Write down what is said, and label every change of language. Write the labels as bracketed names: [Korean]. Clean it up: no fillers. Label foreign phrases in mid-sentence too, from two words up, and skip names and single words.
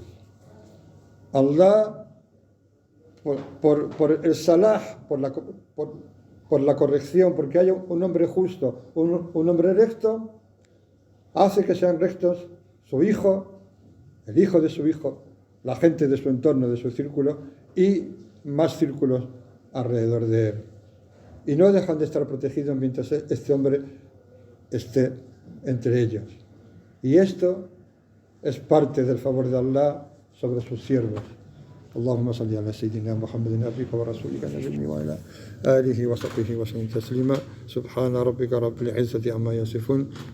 [Spanish] Allah, por el salah, por la corrección, porque haya un hombre justo, un hombre recto, hace que sean rectos su hijo, el hijo de su hijo, la gente de su entorno, de su círculo y más círculos alrededor de él. Y no dejan de estar protegidos mientras este hombre esté entre ellos. Y esto es parte del favor de Allah sobre sus siervos. [Arabic] اللهم صل على سيدنا محمد عبدك ورسولك النبي وعلى آله وصحبه وسلم تسليما سبحان ربك رب العزة عما يصفون